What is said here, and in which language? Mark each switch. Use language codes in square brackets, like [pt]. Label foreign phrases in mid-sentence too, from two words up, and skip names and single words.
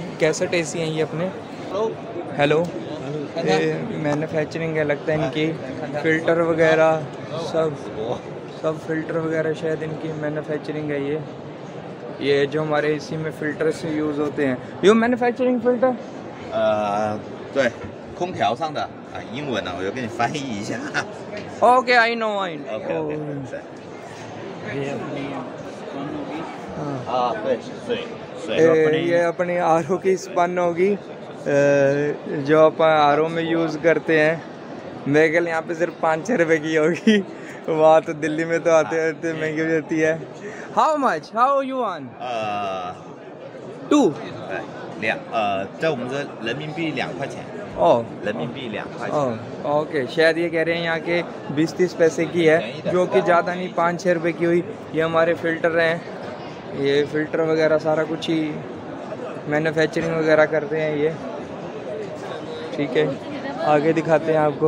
[en] cassette AC [hi] हैं ये अपने। हेलो ये मैन्युफैक्चरिंग है लगता है इनकी। फ़िल्टर वगैरह सब फ़िल्टर वगैरह शायद इनकी मैन्युफैक्चरिंग है। ये जो हमारे एसी में फ़िल्टर से यूज़ होते हैं, ये [en] manufacturing filter [zh] 对，空调上的英文呢，我就给你翻译一下。 [en] Okay, I know. [zh] 对， [hi] ये अपनी आरओ की स्पन होगी, जो अपन आरओ में यूज़ करते हैं। मेरे ख्याल यहाँ पे सिर्फ 5-6 रुपए की होगी, वहाँ तो दिल्ली में तो आते महंगी हो जाती है। [en] How much? How you want? 2。 [zh] 在我们这人民币2块钱。人民币2块钱。 [hi] ओके, शायद ये कह रहे हैं यहाँ के 20-30 पैसे की है, जो कि ज़्यादा नहीं, 5-6 रुपए की हुई। ये हमारे फ़िल्टर हैं, ये फ़िल्टर वगैरह सारा कुछ ही मैन्युफैक्चरिंग वगैरह करते हैं ये। ठीक है, आगे दिखाते हैं आपको।